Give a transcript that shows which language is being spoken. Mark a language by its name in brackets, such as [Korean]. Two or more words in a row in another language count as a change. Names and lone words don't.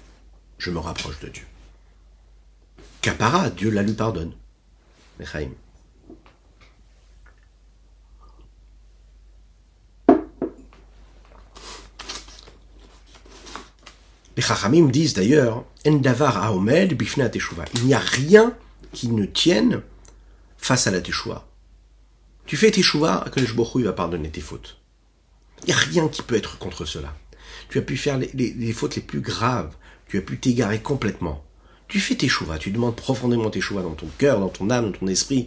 [French] Je me rapproche de Dieu. Kapara, Dieu la lui pardonne. Lechaim. Les Chachamim disent d'ailleurs, [Hebrew] אין דבר העומד בפני תשובה. [French] Il n'y a rien qui ne tienne face à la teshuva. Tu fais teshuva, [Hebrew] הקדוש ברוך הוא [French] va pardonner tes fautes. Il n'y a rien qui peut être contre cela. Tu as pu faire les fautes les plus graves. Tu as pu t'égarer complètement. Tu fais teshuva, tu demandes profondément teshuva dans ton cœur, dans ton âme, dans ton esprit.